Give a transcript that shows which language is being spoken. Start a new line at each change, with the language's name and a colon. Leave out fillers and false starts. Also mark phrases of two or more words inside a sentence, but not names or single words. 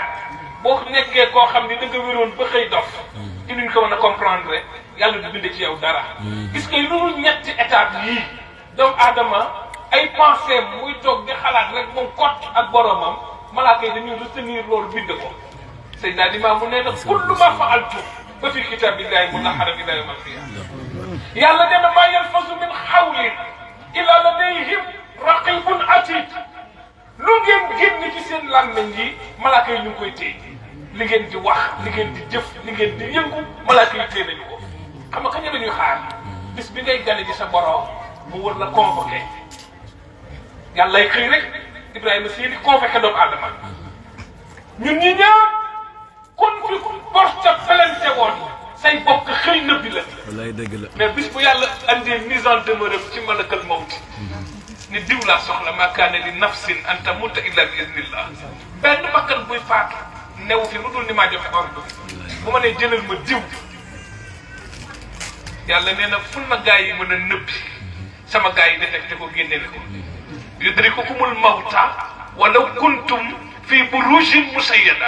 Wolof: boo nekkee koo xam ni da nga wéroon ba xëy dof ci nuñ ko mën a comprendre yàlla du bind ci yow dara. gis nga lu dul ñetti étape yii doomu aadama ay pensée muy toog di xalaat rek moom kott ak boromam malaaka yi dañuy retenir loolu bind ko. Seydina Limaamu nee na
Arabic: كل ما فعلت ف في كتاب الله منهرا إلى يوم القيامة.
Wolof: yàlla nee na
Arabic: ما يلفظ من قول إلا لديهم رقيب عتيد.
Wolof: lu ngeen génn ci seen làmmiñ yi malaaka yi ñu ngi koy téye li ngeen di wax li ngeen di jëf li ngeen di yëngu malaaka yi téye nañu ko. xam nga kañ la ñuy xaar bis bi ngay gane ji sa borom mu wër la convoqué yàlla lay xëy rek Ibrahima Sy di convoqué doomu aadama ñun ñi ñëpp kon fi
French: porte plainte
Wolof: woon say bokk xëy na bi la. wallaay dëgg la. mais bis bu yàlla andee
French: mise en demeure
Wolof: ci
Arabic: ملك الموت
Wolof: ni diw laa soxla
Arabic: ما كان لنفس أن تموت إلا بإذن الله.
Wolof: benn bakkan buy faatu new fi lu dul ni maa joxe ordre bu ma nee jëlal ma diw yàlla nee na ful na gaa yi mën a nëbbi sama gaa yi détecté ko génne ko
Arabic: يدرككم الموت ولو كنتم في بروج مشيدة.